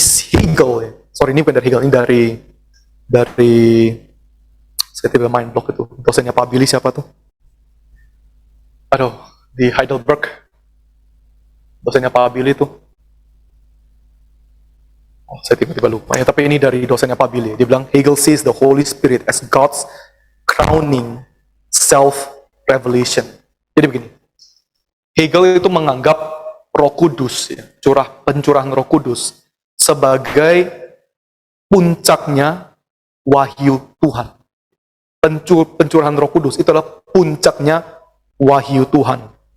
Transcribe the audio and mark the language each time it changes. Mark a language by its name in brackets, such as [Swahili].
[Indonesian] Hegel ya. Sorry, ini bukan dari Hegel, ini dari saya tiba main blog itu. Dosennya Pak Billy siapa tuh? Aduh, di Heidelberg. Dosennya Pak Billy tuh. Oh, saya tiba-tiba lupa ya, tapi ini dari dosennya Pak Billy. Dia bilang [English] Hegel sees the Holy Spirit as God's crowning self-revelation. [Indonesian] Jadi begini. Hegel itu menganggap Roh Kudus, ya, pencurahan Roh Kudus sebagai puncaknya wahyu Tuhan. Pencurahan Roh Kudus itu adalah puncaknya wahyu Tuhan.